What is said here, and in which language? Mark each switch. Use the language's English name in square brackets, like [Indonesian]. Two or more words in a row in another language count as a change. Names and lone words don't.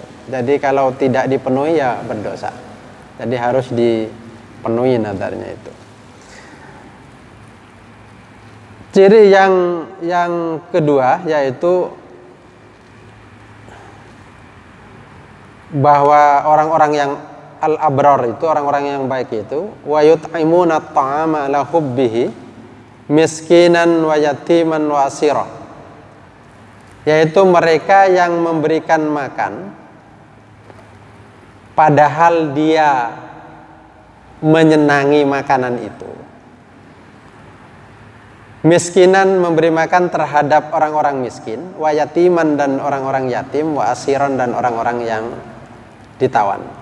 [Indonesian] Jadi kalau tidak dipenuhi ya berdosa. Jadi harus dipenuhi nadarnya itu. Ciri yang kedua yaitu bahwa orang-orang yang al-abrar itu, orang-orang yang baik itu, [Arabic] ويطعمون الطعام على حبه مسكينا ويتيما وأسيرا, [Indonesian] yaitu mereka yang memberikan makan padahal dia menyenangi makanan itu. Miskinan memberi makan terhadap orang-orang miskin, [Arabic] ويتيما [Indonesian] dan orang-orang yatim, [Arabic] وأسيرا [Indonesian] dan orang-orang yang ditawan.